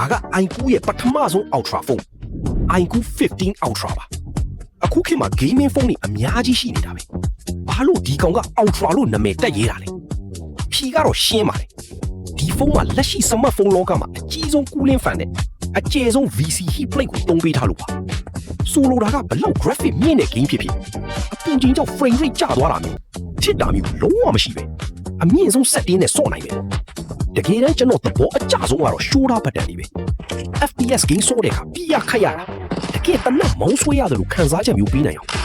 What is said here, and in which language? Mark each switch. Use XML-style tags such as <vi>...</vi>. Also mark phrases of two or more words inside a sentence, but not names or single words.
<my>က iQOO ရဲ့ပထမဆုံး Ultra ဖုန်း iQOO 15 Ultra ပါအခုခေတ်မှာ gaming ဖုန်းတွေအများကြီးရှိနေတာပဲဘာလို့ဒီကောင်က Ultra လို့နာမည်တက်ရေးတာလဲဖြေကတော့ရှင်းပါတယ်ဒီဖုန်းမှာလက်ရှိ smartphone လောကမှာအကြီးဆုံး</my> <en>cooling fan</en> <my>နဲ့အကျယ်ဆုံး</my> <en>VC heat plate</en> <my>ကိုသုံးပေးထားလို့ပါဆိုလိုတာကဘလောက် graphic မြင့်တဲ့ game ဖြစ်ဖြစ်အပူချိန်ကြောင့်</my> <en>frame rate</en> <my>ကျသွားတာမျိုးထစ်တာမျိုးလုံးဝမရှိပဲအမြင့်ဆုံး setting နဲ့ဆော့နိုင်တယ်တကယ်တ မ်းကျွန်တော်သဘောအကျဆုံးကတော့</my> <en>shoulder button</en> <my>တွေပဲ</my> <en>FPS game</en> <my>ဆော့တဲ့အခါပြရခတ်ရတာတကယ်တနက်မောင်းဆွဲရတယ်လို့ခံစားချက်မျိုးပေးနိုင်အောင်</my>